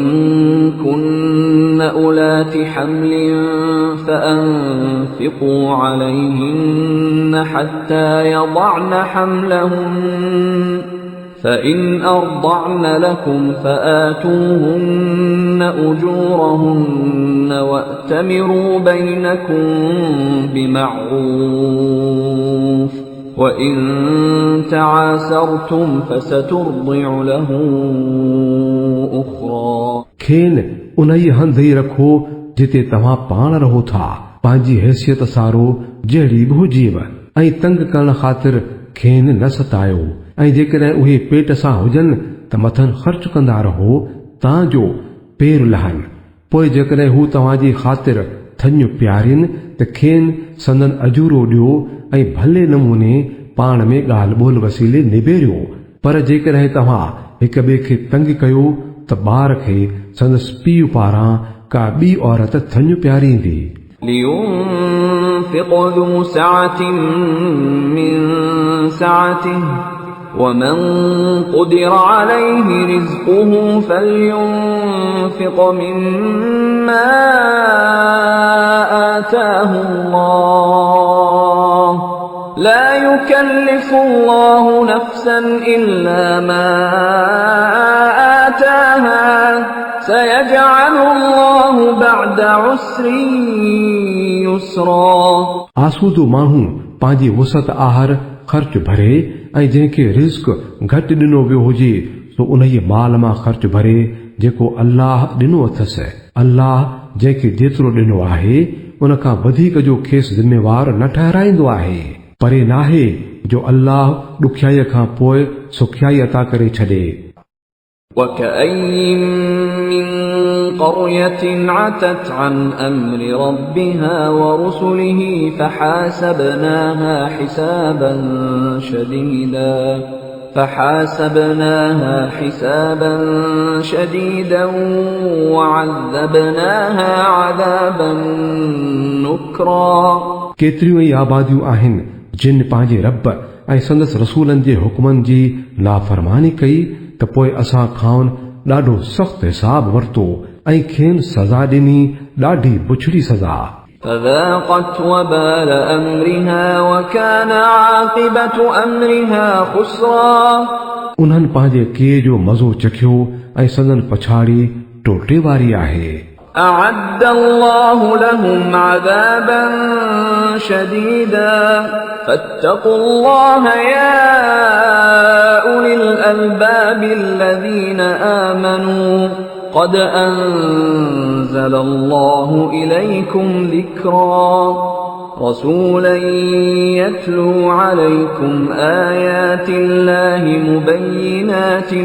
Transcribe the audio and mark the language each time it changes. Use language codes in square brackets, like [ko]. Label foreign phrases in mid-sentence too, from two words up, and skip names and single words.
[ar] كن أولات حمل فأنفقوا عليهن حتى يضعن حملهن فإن أرضعن لكم فآتوهن أجورهن وأتمروا بينكم بمعروف وإن تعاسرتم فسترضع له أخرى [sd] खेन उन ई हंध ई रखो जिते तव्हां पाण रहो था, पंहिंजी हैसियत सारो जहिड़ी बि हुजेव, ऐं तंग करण ख़ातिर खेन न सतायो। ऐं जेकॾहिं उहे पेट सां हुजनि त मथनि ख़र्च कंदा रहो तां जो पेर लहनि। पोइ जेकॾहिं हू तव्हांजी ख़ातिर थञ प्यारिन त खेन संदन अजूरो ॾियो ऐं भले नमूने पाण में ॻाल्हि ॿोल वसीले निबेरियो। पर जेकॾहिं तव्हां हिक ॿिए खे तंग कयो त ॿार खे संदसि पीउ पारां का ॿी औरत थञ प्यारींदी। [ar] لينفق ذو سعة من سعته ومن قدر عليه رزقه فلينفق مما آتاه الله لا يكلف الله نفسا إلا ما آتاها سيجعل الله بعد عسر يسرا [sd] आसूदो माण्हू पंहिंजी वुसत आहार ख़र्च भरे ऐं जंहिंखे रिस्क घटि ॾिनो वियो हुजे सो उन ई माल मां ख़र्च भरे जेको अल्लाह ॾिनो अथसि। अल्लाह जंहिंखे जेतिरो ॾिनो आहे उन खां वधीक जो खेसि ज़िम्मेवार न ठहराईंदो आहे। परे नाहे जो अल्लाह ॾुखियाईअ खां पोइ सुखियाई अता करे छॾे। [ar] وكأين من قرية عتت عن أمر ربها ورسله فحاسبناها حسابا شديدا وعذبناها عذابا نكرا [sd] केतिरियूं ई आबादियूं आहिनि जिन पंहिंजे रब ऐं संदसि रसूलनि जे हुकुमनि जी नाफ़रमानी कई त पोइ असां खां ॾाढो सख़्तु हिसाब वरितो ऐं खेनि सज़ा ॾिनी ॾाढी बुछड़ी सज़ा। [ar] فذاقت وبال أمرها وكان عاقبة أمرها خسرا [sd] उन्हनि पंहिंजे कीअ जो मज़ो चखियो ऐं संदन पछाड़ी टोटे वारी आहे। [ar] أعد الله لهم عذابا شديدا فاتقوا الله يا أولي الألباب الذين آمنوا قد أنزل الله إليكم ذكرا رسولا يتلو عليكم آيات الله مبينات